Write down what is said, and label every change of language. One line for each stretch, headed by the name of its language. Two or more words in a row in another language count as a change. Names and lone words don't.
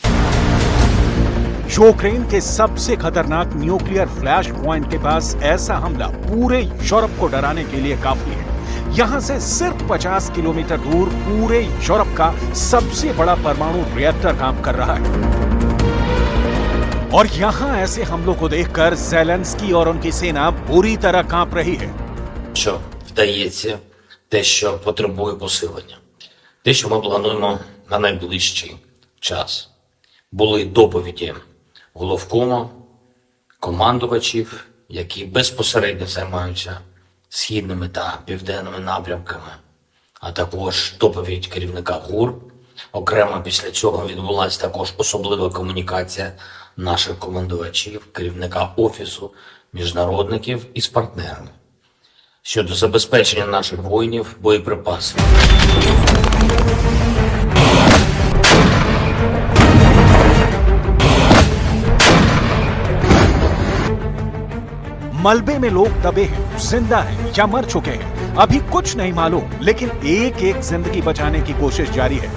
Hindi: यूक्रेन के सबसे खतरनाक
English: nuclear flash point
Hindi: के पास ऐसा हमला पूरे यूरोप को डराने के लिए काफी है। यहां से सिर्फ 50 किलोमीटर दूर पूरे यूरोप का सबसे बड़ा परमाणु रिएक्टर काम कर रहा है और यहां ऐसे हमलों को देखकर ज़ेलेंस्की और उनकी सेना बुरी तरह कांप रही है।
Ukrainian: Що вдається, те, що потребує посилення. Те, що ми плануємо на найближчий час. Були доповіді головкому, командувачів, які безпосередньо займаються східними та південними напрямками, а також доповідь керівника ГУР. Окремо після цього відбулася також особлива комунікація наших командувачів, керівника Офісу міжнародників із партнерами щодо забезпечення наших воїнів боєприпасами.
Hindi: मलबे में लोग दबे हैं, जिंदा हैं या मर चुके हैं, अभी कुछ नहीं मालूम, लेकिन एक एक जिंदगी बचाने की कोशिश जारी है।